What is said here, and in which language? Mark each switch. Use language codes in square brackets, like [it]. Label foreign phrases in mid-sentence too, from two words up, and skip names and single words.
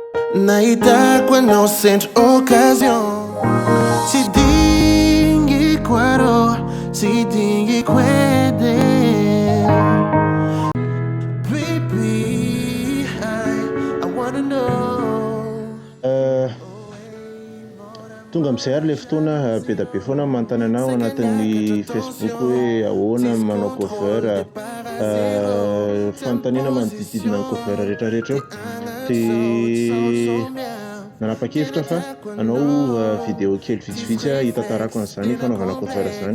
[mg] Nahitako anao sendra occasion. Tsy dingy arô, tsy dingy edy. [en] Baby, I wanna know. [mg] Tonga amin'izay ary le fotoana be da be foana manontany anao anatin'ny Facebook hoe ahoana manao cover, fanontaniana manodididina ny cover rehetrarehetra eo. Dia nanapa-kevitra fa anao vidéo kely vitsivitsy hitantarako an'izany fanaovana cover izany.